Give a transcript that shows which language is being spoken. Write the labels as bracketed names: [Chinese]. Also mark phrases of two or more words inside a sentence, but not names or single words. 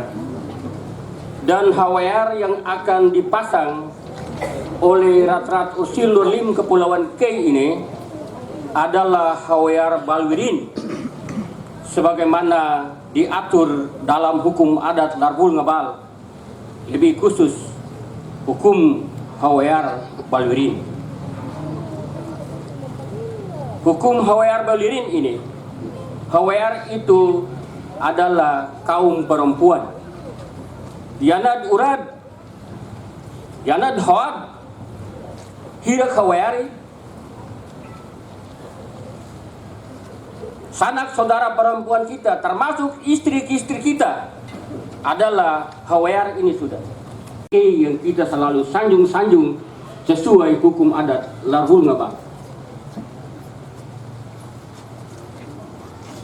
[Indonesian] Dan hawer yang akan dipasang oleh Ratrat Usil Nurlim Kepulauan Kei ini adalah hawer Balwirin sebagaimana diatur dalam hukum adat Larbul Ngebal, lebih khusus hukum hawer Balwirin. Hukum hawer Balwirin ini, hawer itu adalah kaum perempuan. [Kei] Yanad urad, yanad hawad, hirak hawari, [Indonesian] sanak saudara perempuan kita, termasuk istri-istri kita, adalah hawar ini sudah. Yang kita selalu sanjung-sanjung sesuai hukum adat Larbul Ngebal.